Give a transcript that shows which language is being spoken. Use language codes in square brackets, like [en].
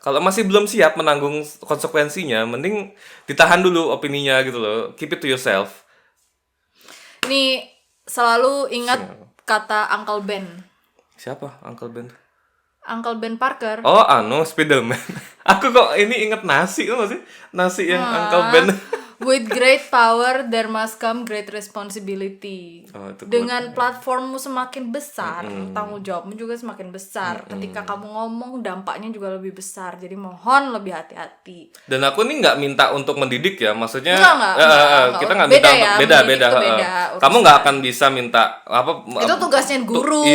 [id] Kalau masih belum siap menanggung konsekuensinya, mending ditahan dulu opininya gitu loh. [en] Keep it to yourself. [id] Nih, selalu ingat kata Uncle Ben. Siapa Uncle Ben? Uncle Ben Parker. Oh, Spiderman. Aku kok ini inget nasi, tuh sih? Nasi yang Uncle Ben. [en] With great power there must come great responsibility. [id] Dengan platformmu semakin besar, tanggung jawabmu juga semakin besar. Ketika kamu ngomong, dampaknya juga lebih besar. Jadi mohon lebih hati-hati. Dan aku nih nggak minta untuk mendidik ya, maksudnya Enggak. kita nggak minta ya, beda. Kamu nggak akan bisa minta itu tugasnya guru,